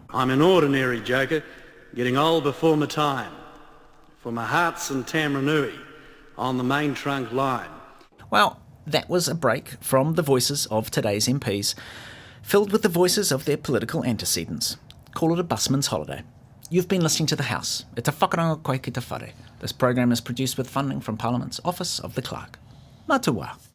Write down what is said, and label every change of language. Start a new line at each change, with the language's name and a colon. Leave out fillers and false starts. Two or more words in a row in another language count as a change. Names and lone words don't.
English: I'm an ordinary joker, getting old before my time. For my heart's in Tamaranui, on the main trunk line. Well, that was a break from the voices of today's MPs, filled with the voices of their political antecedents. Call it a busman's holiday. You've been listening to The House.
Māori: E te whakaranga koe ki te whare.
English: This program is produced with funding from Parliament's Office of the Clerk.
Māori: Matua.